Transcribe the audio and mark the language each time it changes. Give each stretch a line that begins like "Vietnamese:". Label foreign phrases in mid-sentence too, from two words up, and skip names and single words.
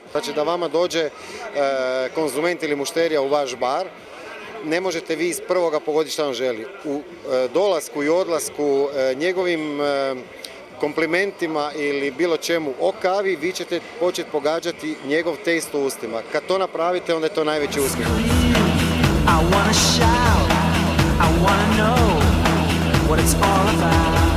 Croatian: Znači da vama dođe konzument ili mušterija u vaš bar, ne možete vi iz prvoga pogoditi što on želi. U dolasku i odlasku njegovim komplimentima ili bilo čemu o kavi, vi ćete početi pogađati njegov taste u ustima. Kad to napravite, onda je to najveći uspjeh.
English: I wanna shout, I wanna know what it's all about.